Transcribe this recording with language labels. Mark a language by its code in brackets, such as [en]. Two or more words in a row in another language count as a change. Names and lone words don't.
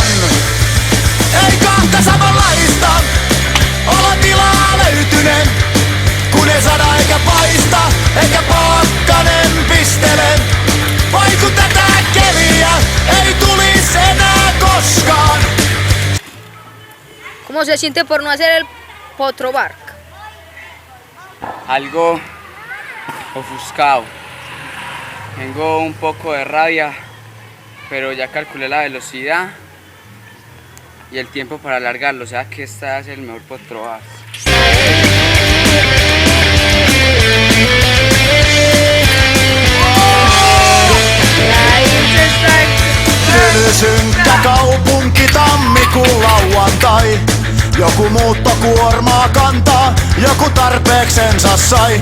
[fi] Ei kahta samanlaista, olotilaa löytyneen, kun ei sada eikä paista, eikä pakkanen pistele. Vai kun tätä keliä ei tulis enää koskaan. [es] ¿Cómo se siente por no hacer el Potro Bark? Algo ofuscado. Tengo un poco de rabia, pero ya calculé la velocidad y el tiempo para alargarlo, o sea que esta es el mejor Potro Bark. [fi] Synkkä kaupunki tammikuun lauantai. Joku muuttokuormaa kantaa, joku tarpeeksensa sai.